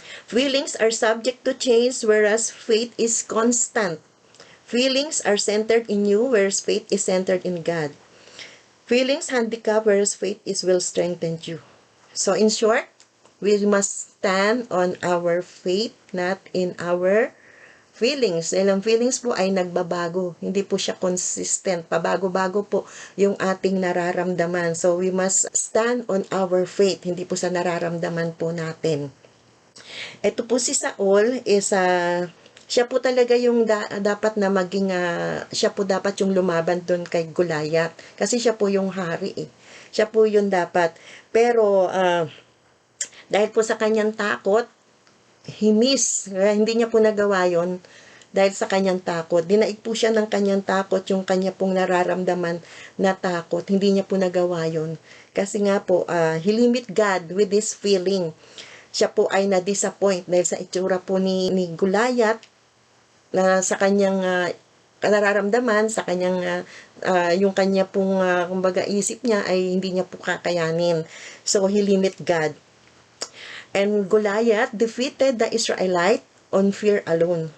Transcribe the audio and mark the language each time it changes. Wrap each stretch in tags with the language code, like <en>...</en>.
<en>Feelings are subject to change, whereas faith is constant. Feelings are centered in you, whereas faith is centered in God. Feelings handicap, whereas faith will strengthen you. So in short, we must stand on our faith, not in our feelings.</en> <tl>Dahil ang feelings po ay nagbabago. Hindi po siya consistent. Pabago-bago po yung ating nararamdaman.</tl> <en>So we must stand on our faith.</en> <tl>Hindi po sa nararamdaman po natin. Ito po si Saul is siya po talaga yung dapat na maging, siya po dapat yung lumaban doon kay Goliath. Kasi siya po yung hari eh. Siya po yung dapat. Pero, dahil po sa kanyang takot, hindi niya po nagawa yon dahil sa kanyang takot. Dinaig po siya ng kanyang takot, yung kanya pong nararamdaman na takot. Hindi niya po nagawa yon. Kasi nga po,</tl> <en>he limit God with this feeling.</en> <tl>Siya po ay na-disappoint dahil sa itsura po ni Goliath, na sa kanyang nararamdaman, sa kanyang yung kanya pong kumbaga isip niya ay hindi niya po kakayanin.</tl> <en>So he limit God. And Goliath defeated the Israelite on fear alone.</en>